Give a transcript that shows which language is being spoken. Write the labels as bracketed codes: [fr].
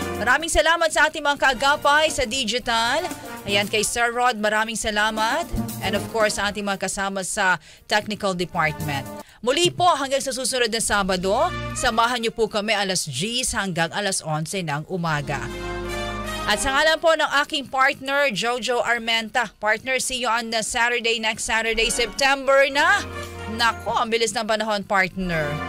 [tl] Maraming salamat sa ating mga kaagapay sa digital. Ayan, kay Sir Rod, maraming salamat. And of course, sa ating mga kasama sa technical department. Muli po hanggang sa susunod na Sabado, samahan niyo po kami alas 10 hanggang alas 11 ng umaga. At sa ngalan po ng aking partner, Jojo Armenta. [en] Partner, see you on the Saturday, next Saturday, September na. [tl] Nako, ang bilis ng panahon, partner.